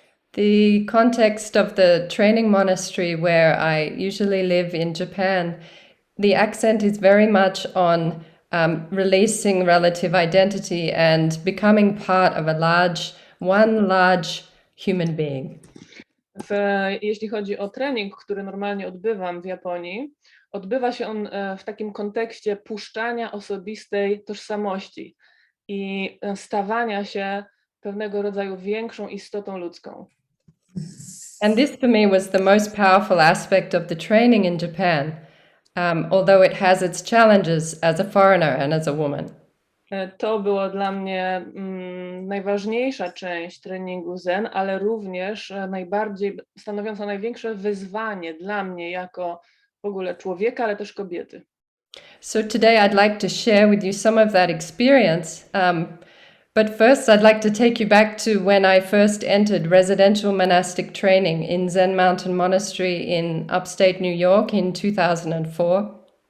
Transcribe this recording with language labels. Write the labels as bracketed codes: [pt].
[en] The context of the training monastery where I usually live in Japan, the accent is very much on releasing relative identity and becoming part of one large human being. [pl] Jeśli chodzi o trening, który normalnie odbywam w Japonii, odbywa się on w takim kontekście puszczania osobistej tożsamości i stawania się pewnego rodzaju większą istotą ludzką. [en] And this for me was the most powerful aspect of the training in Japan. Although it has its challenges as a foreigner and as a woman. [pl] To było dla mnie najważniejsza część treningu Zen, ale również stanowiąca największe wyzwanie dla mnie jako w ogóle człowieka, ale też kobiety. [en] So today I'd like to share with you some of that experience. But first I'd like to take you back to when I first entered residential monastic training in Zen Mountain Monastery in upstate New York in 2004.